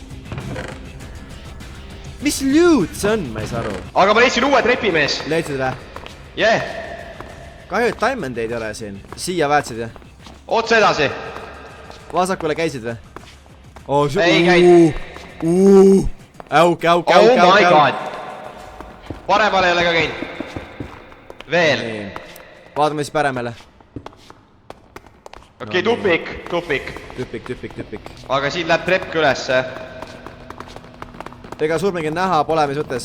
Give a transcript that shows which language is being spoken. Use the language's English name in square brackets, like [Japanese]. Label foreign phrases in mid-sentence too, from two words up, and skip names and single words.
[Estonian] Mis loot see on, ma ei saa aru. Aga ma leidsin uue trepimees. Leidsid vä? [English] Yeah. [Estonian] Kahju, et diamondeid ei ole siin. Siia väetsid vä? Otse edasi. Vasakule käisid vä? Ei käid. Äuk. [English] Oh my god. [Estonian] Paremale ei ole ka käinud. Veel. Vaatame siis päremale. Okei, tupik. Tüpik. Aga siin läheb trepp ka ülesse. Ega surmegi näha pole, mis mõttes.